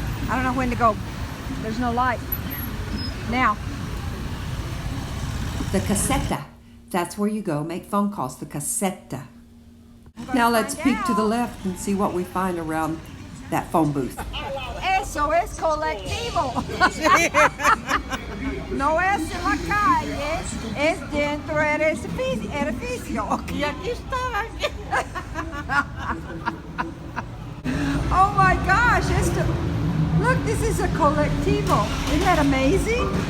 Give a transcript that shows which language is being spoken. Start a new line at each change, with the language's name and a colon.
English: I don't know when to go. There's no light. Now. The caseta. That's where you go. Make phone calls. The caseta. Now let's peek to the left and see what we find around that phone booth.
Spanish: Eso es colectivo. No es en la calle, es dentro del edificio. Y aquí estaban.
English: Oh my gosh, look, this is a colectivo. Isn't that amazing?